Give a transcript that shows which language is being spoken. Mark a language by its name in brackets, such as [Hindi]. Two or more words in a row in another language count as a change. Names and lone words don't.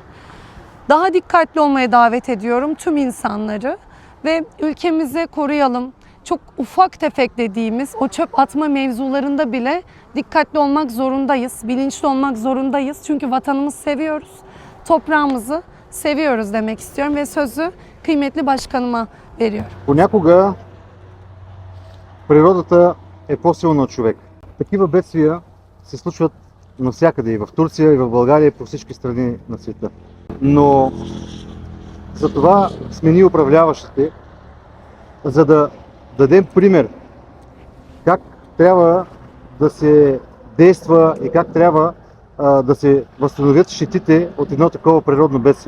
[Turkish] Daha dikkatli olmaya davet ediyorum tüm insanları ve ülkemizi koruyalım. Çok ufak tefek dediğimiz o çöp atma mevzularında bile dikkatli olmak zorundayız, bilinçli olmak zorundayız. Çünkü vatanımızı seviyoruz, toprağımızı seviyoruz demek istiyorum ve sözü kıymetli başkanıma veriyorum. [Bulgarian] Понякога природата е по-силна от човек. Такива бедствия се случват навсякъде, и в Турция, и в България, и по всички страни на света. Но за това сме ние управляващите, за да дадем пример как трябва да се действа и как трябва да се възстановят щетите от едно такова природно бедствие.